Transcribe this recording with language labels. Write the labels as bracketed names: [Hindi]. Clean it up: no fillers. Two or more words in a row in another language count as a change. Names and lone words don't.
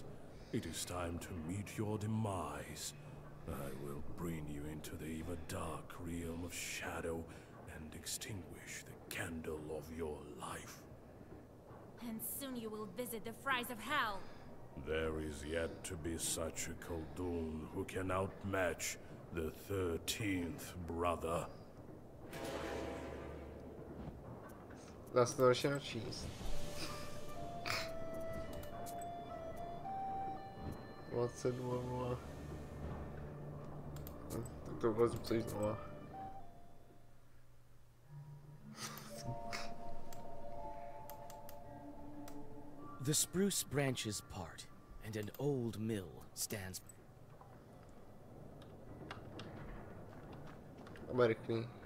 [English] It is time to meet your demise. I will bring you into the ever dark realm of shadow and extinguish the candle of your life. And soon you will visit the fries of hell. There is yet to be such a Khaldun who can outmatch the 13th brother. [Czech] Dá se to ještě načíst. 20.00. Tak to vlezu celý znova. [English] The spruce branches part, and an old mill stands. Amerikný.